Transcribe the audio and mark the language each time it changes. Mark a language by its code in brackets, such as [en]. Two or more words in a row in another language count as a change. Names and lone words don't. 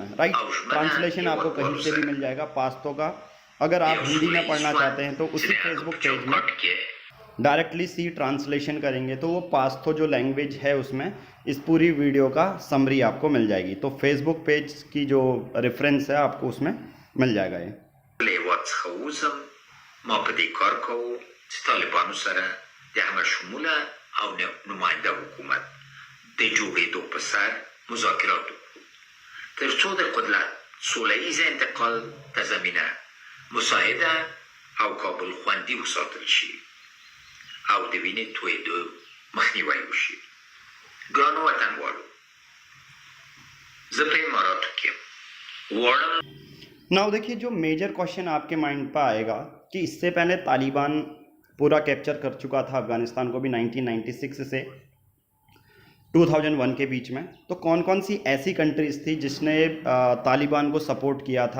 [hi] राइट, ट्रांसलेशन आपको कहीं से भी मिल जाएगा पाश्तो का। अगर आप हिंदी में पढ़ना चाहते हैं तो उसी फेसबुक पेज में [en] directly see translation [hi] करेंगे तो वो पाश्तो जो लैंग्वेज है उसमें इस पूरी वीडियो का समरी आपको मिल जाएगी। तो फेसबुक पेज की जो रेफरेंस है आपको उसमें मिल जाएगा ये। [ps] ما په دې کار کوو چې طالبانو سره د همه شموله او نماینده حکومت د جوړېدو په سر مذاکرات وکړو تر څو د قدرت سوله ییز انتقال ته زمینه مساعده او کابل خوندي وساتل شي او د وینې تویېدو مخنیوی وشي. ګرانو وطنوالو، زه په اماراتو کې غواړم [hi] नाउ देखिए, जो [en] major question [hi] आपके माइंड पर आएगा कि इससे पहले तालिबान पूरा कैप्चर कर चुका था अफ़गानिस्तान को भी 1996 से 2001 के बीच में, तो कौन कौन सी ऐसी कंट्रीज़ थी जिसने तालिबान को सपोर्ट किया था।